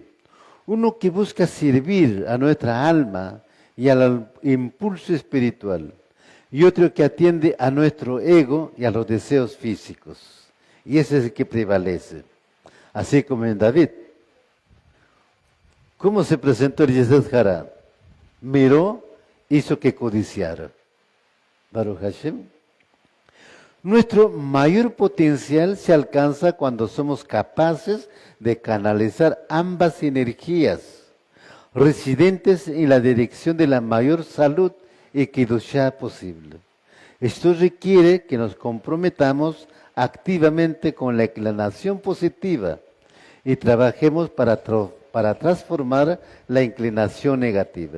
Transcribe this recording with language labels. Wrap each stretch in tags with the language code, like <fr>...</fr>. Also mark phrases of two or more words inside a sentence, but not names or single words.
<es>Uno que busca servir a nuestra alma y al impulso espiritual, y otro que atiende a nuestro ego y a los deseos físicos. Y ese es el que prevalece. Así como en David. ¿Cómo se presentó el</es> <he>Yetzet Hara?</he> <es>Miró, hizo que codiciara.</es> <he>Baruch Hashem.</he> <es>Nuestro mayor potencial se alcanza cuando somos capaces de canalizar ambas energías, residentes en la dirección de la mayor salud y Kedushá posible. Esto requiere que nos comprometamos activamente con la inclinación positiva y trabajemos para transformar la inclinación negativa.</es>